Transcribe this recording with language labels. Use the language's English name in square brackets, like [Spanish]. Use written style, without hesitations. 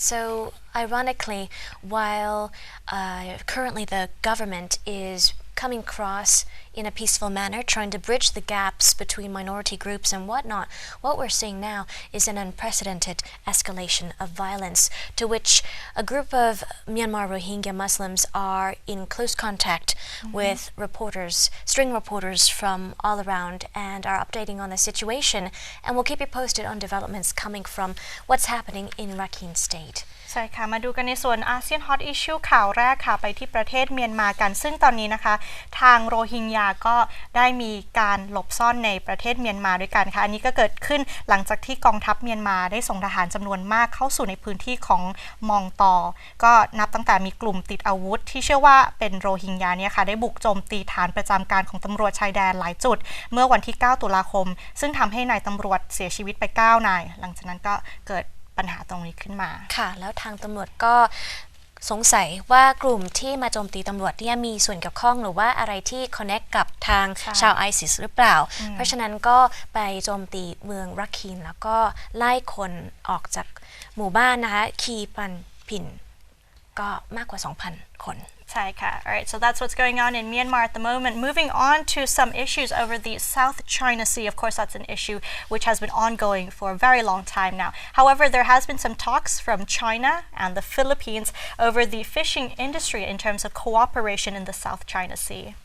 [English] So ironically, while currently the government is coming across in a peaceful manner, trying to bridge the gaps between minority groups and whatnot, what we're seeing now is an unprecedented escalation of violence, to which a group of Myanmar Rohingya Muslims are in close contact with reporters, string reporters from all around, and are updating on the situation. And we'll keep you posted on developments coming from what's happening in Rakhine State. [Thai] ใช่ค่ะมาดูกันในส่วนอาเซียนฮอตอิชชูข่าวแรกค่ะไปที่ประเทศเมียนมากันซึ่งตอนนี้นะคะทางโรฮิงญาก็ได้มีการหลบซ่อนในประเทศเมียนมาด้วยกันค่ะอันนี้ก็เกิดขึ้นหลังจากที่กองทัพเมียนมาได้ส่งทหารจำนวนมากเข้าสู่ในพื้นที่ของมองตอก็นับตั้งแต่มีกลุ่มติดอาวุธที่เชื่อว่าเป็นโรฮิงญาเนี่ยค่ะได้บุกโจมตีฐานประจำการของตำรวจชายแดนหลายจุดเมื่อวันที่9ตุลาคมซึ่งทำให้นายตำรวจเสียชีวิตไป9นายหลังจากนั้นก็เกิดปัญหาตรงนี้ขึ้นมา ค่ะแล้วทางตำรวจก็สงสัยว่ากลุ่มที่มาโจมตีตำรวจเนี่ยมีส่วนเกี่ยวข้องหรือว่าอะไรที่ connect กับทางชาวไอซิสหรือเปล่าเพราะฉะนั้นก็ไปโจมตีเมืองรักคีนแล้วก็ไล่คนออกจากหมู่บ้านนะคะคีปันพินก็มากกว่า 2,000 คน [English] Alright, so that's what's going on in Myanmar at the moment. Moving on to some issues over the South China Sea. Of course, that's an issue which has been ongoing for a very long time now. However, there has been some talks from China and the Philippines over the fishing industry in terms of cooperation in the South China Sea.